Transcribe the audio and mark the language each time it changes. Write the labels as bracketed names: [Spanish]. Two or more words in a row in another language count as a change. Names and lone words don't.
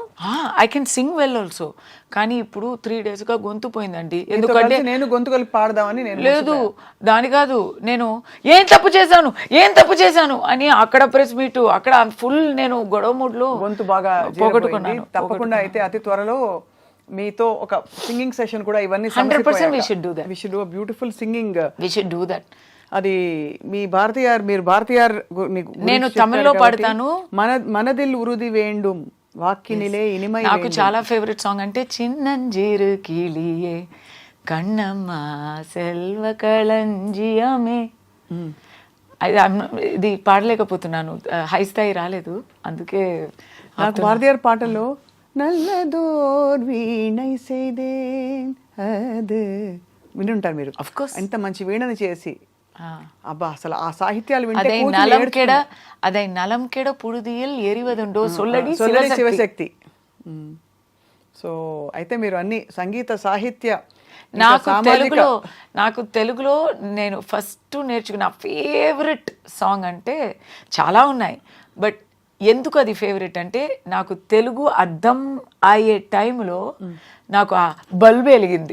[English] I can sing well also, [Telugu] కానీ ఇప్పుడు 3 days గా గొంతు పోయిందండి. ఎందుకంటే నేను గొంతు కలిపి పాడదామని. నేను లేదు, దాని కాదు, నేను ఏం తప్పు చేశాను అని అక్కడ [English] press meet, [Telugu] అక్కడ ఫుల్ నేను గొడవ మూడ్లో గొంతు బాగా పోగొట్టుకున్నాను. తప్పకుండా అయితే అతి త్వరలో మీతో ఒక [English] singing session [Telugu] కూడా, ఇవన్నీ [English] 100% we should do that. We should do a beautiful singing. We should do that. [Telugu] అది మీ భారతీయార్, మీరు భారతీయార్, నేను తమిళ్లో పాడతాను. [Tamil] மனதில் உறுதி வேண்டும் வாக்கினிலே இனிமை. [Telugu] నాకు చాలా [English] favourite song [Telugu] అంటే చిన్నంజీరు కిలియే కన్నమ్మ సెల్వ కళంజియమే. ఇది పాడలేకపోతున్నాను, హై స్థాయి రాలేదు, అందుకే. నాకు భారతీయార్ పాటల్లో నల్లదోర్ వీణై సేదేన్ అది వినుంటారు మీరు. [English] Of course. [Telugu] ఎంత మంచి వీణని చేసి అబ్బా అసలు ఆ సాహిత్యాలు వింటే [Tamil] அதை [Telugu] కూతురు [Tamil] நலம் [Telugu] ఏడ్చుకుంటుంది. [Tamil] கெட அதை நலம் கெட புழுதியில் எரிவதுண்டோ சொல்லடி సొల్లడి శివశక్తి. [Telugu] శివశక్తి. సో అయితే మీరు అన్ని సంగీత సాహిత్య ఇంకా నాకు సామాజిక నాకు తెలుగులో నేను ఫస్ట్ నేర్చుకున్న [English] favourite song [Telugu] అంటే చాలా ఉన్నాయి. బట్ ఎందుకు అది ఫేవరెట్ అంటే నాకు తెలుగు అర్థం అయ్యే టైంలో నాకు ఆ బల్బు వెలిగింది.